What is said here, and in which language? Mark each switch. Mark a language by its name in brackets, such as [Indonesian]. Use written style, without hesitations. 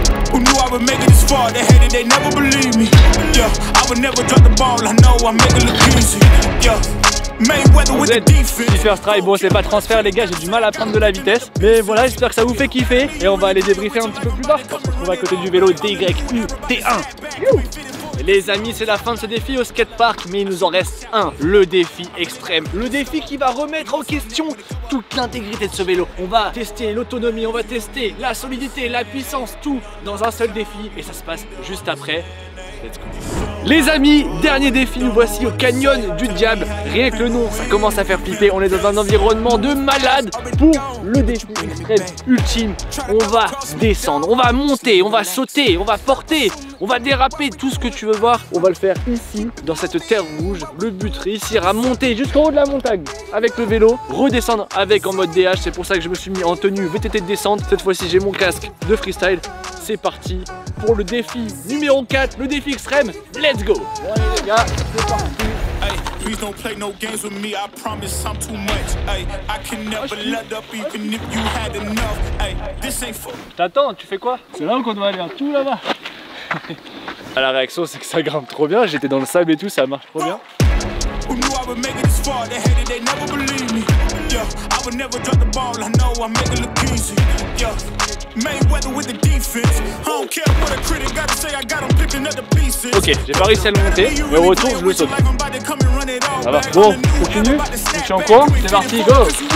[English] Who knew I would make it this far? They hated, they never believe me. Yeah, I would never drop the ball. I know I make it look easy. Yeah. [French] Vous êtes First Try, bon c'est pas transfert les gars, j'ai du mal à prendre de la vitesse. Mais voilà, j'espère que ça vous fait kiffer. Et on va aller débriefer un petit peu plus bas. On se retrouve à côté du vélo DYU T1. Et les amis, c'est la fin de ce défi au skatepark, mais il nous en reste un, le défi extrême. Le défi qui va remettre en question toute l'intégrité de ce vélo. On va tester l'autonomie, on va tester la solidité, la puissance, tout dans un seul défi. Et ça se passe juste après. Let's go. Les amis, dernier défi, nous voici au canyon du diable. Rien que le nom, ça commence à faire flipper. On est dans un environnement de malade pour le défi extrême ultime. On va descendre, on va monter, on va sauter, on va porter, on va déraper, tout ce que tu veux voir. On va le faire ici, dans cette terre rouge. Le but, réussir à monter jusqu'en haut de la montagne avec le vélo, redescendre avec en mode DH. C'est pour ça que je me suis mis en tenue VTT de descente. Cette fois-ci, j'ai mon casque de freestyle. c'est parti pour le défi numéro 4, le défi extrême. Let's go. Bon allez les gars, c'est parti. [English] Please don't play no games with me, I promise I'm too much. Ay, I can never let up even if you had enough. Ay, this ain't for... [French] T'attends, tu fais quoi? C'est là où qu'on doit aller, tout là-bas. La réaction c'est que ça grimpe trop bien, j'étais dans le sable et tout, ça marche trop bien. [English] Who knew I would make it this far? They hated, they never believed me. Yeah, I would never drop the ball, I know I make it look easy. Yeah, Mayweather with the defense. I don't care what a critic got to say, I got them picking up the pieces. [French] Ok, j'ai pas réussi à le monter, mais au retour je le saute. Ça va, bon, continue, je suis en courant, c'est parti, go.